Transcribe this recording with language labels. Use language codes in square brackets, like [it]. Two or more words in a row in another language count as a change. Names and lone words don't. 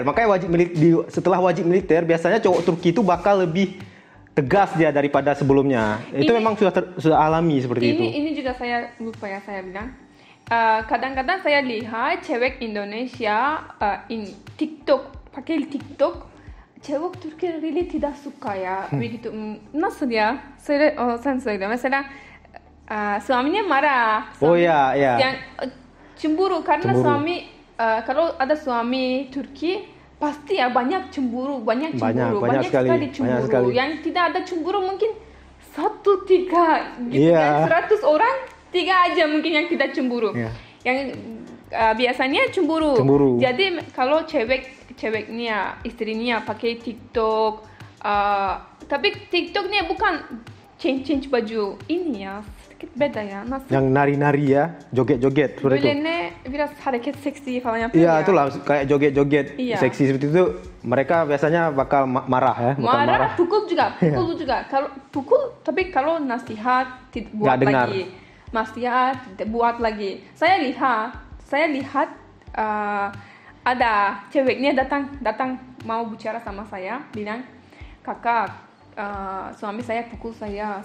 [id] Makanya setelah wajib militer biasanya cowok Turki itu bakal lebih tegas dia daripada sebelumnya. Itu memang sudah alami seperti itu. Ini juga saya lupa ya saya bilang. Kadang-kadang saya lihat cewek Indonesia TikTok, pakai TikTok, cewek Turki really tidak suka ya begitu. [tr] Nasıl ya? Sen söyle. Mesela [id] suaminya marah. Yang cemburu karena suami kalau ada suami Turki pasti ya banyak cemburu, banyak sekali cemburu. Yang tidak ada cemburu mungkin 1-3 gitu kan, 100 orang 3 aja mungkin yang tidak cemburu. Yang biasanya cemburu. Jadi kalau ceweknya, istrinya pakai TikTok, tapi TikToknya bukan change baju ini ya, sedikit beda ya. Yang nari-nari ya, joget-joget seperti itu. [tr] Biraz hareket seksi falan yapıyor ya. [id] Iya, itulah kayak joget-joget seksi seperti itu. Mereka biasanya bakal marah ya, marah. Pukul juga. Kalau pukul, tapi kalau nasihat buat lagi. Nasihat buat lagi. Saya lihat ada ceweknya datang mau bicara sama saya, bilang, "Kakak, suami saya pukul saya."